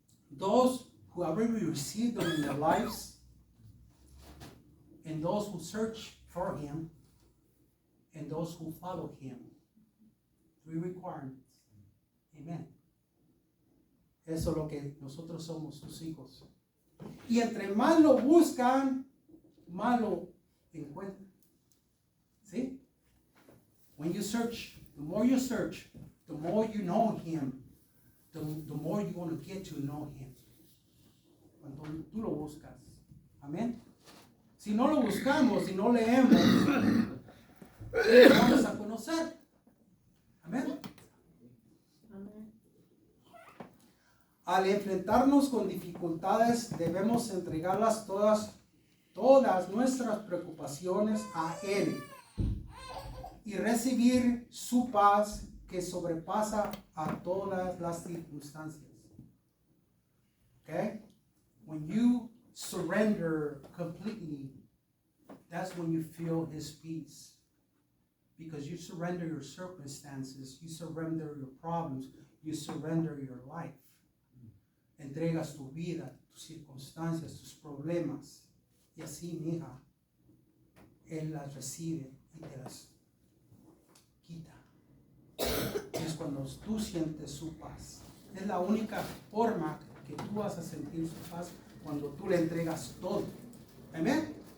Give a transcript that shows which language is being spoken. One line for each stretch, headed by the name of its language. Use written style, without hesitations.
English: Those who have already received them in their lives, and those who search for Him, and those who follow Him. 3 requirements. Amen.
Spanish: Eso es lo que nosotros somos, sus hijos. Y entre más lo buscan, más lo encuentran. ¿Sí?
English: When you search, the more you search, the more you know Him. The more you want to get to know Him.
Spanish: Cuando tú lo buscas. Amén. Si no lo buscamos, si no leemos, no vamos a conocer. Amén. Amén. Al enfrentarnos con dificultades, debemos entregarlas todas nuestras preocupaciones a Él y recibir su paz que sobrepasa a todas las circunstancias.
English: Okay? When you surrender completely, that's when you feel His peace. Because you surrender your circumstances, you surrender your problems, you surrender your life.
Spanish: Entregas tu vida, tus circunstancias, tus problemas. Y así, mi hija, Él las recibe y te las quita. Es cuando tú sientes su paz. Es la única forma que tú vas a sentir su paz cuando tú le entregas todo. Amén.